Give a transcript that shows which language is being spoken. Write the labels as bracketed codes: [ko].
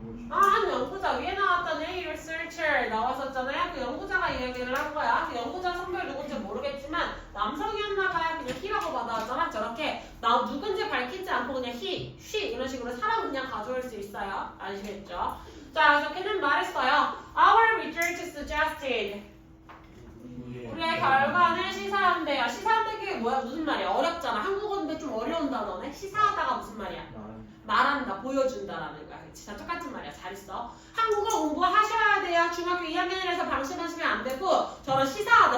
[ko] 한 연구자 위에 나왔던 [en] A researcher [ko] 나왔었잖아요. 그 연구자가 이야기를 한 거야. 그 연구자 성별 누군지 모르겠지만 남성이었나 봐요. 그냥 he라고 받아왔잖아. 저렇게 나 누군지 밝히지 않고 그냥 he, she 이런 식으로 사람 그냥 가져올 수 있어요. 아시겠죠? 자, 그래서 그는 말했어요. [en] Our research suggested. [ko] 우리의 결과는 시사한대요. 시사한대 그게 뭐야? 무슨 말이야? 어렵잖아. 한국어인데 좀 어려운 단어네. 시사하다가 무슨 말이야? 말한다, 보여준다라는 거야. 진짜 똑같은 말이야. 잘 있어. 한국어 공부하셔야 돼요. 중학교 2학년이라서 방심하시면 안 되고 저런 시사하다.